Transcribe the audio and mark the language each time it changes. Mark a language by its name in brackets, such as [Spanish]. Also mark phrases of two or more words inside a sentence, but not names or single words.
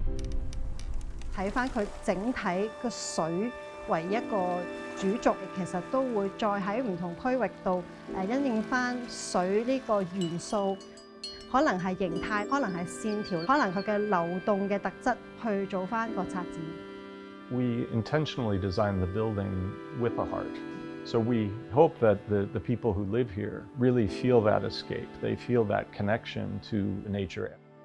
[Cantonese] 睇翻佢整體個水為一個主軸，其實都會再喺唔同區域度因應翻水呢個元素。可能係形態，可能係線條，可能佢嘅流動嘅特質去做翻個策展。 [English] We intentionally designed the building with a heart. So we hope that the people who live here really feel that escape. They feel that connection to nature.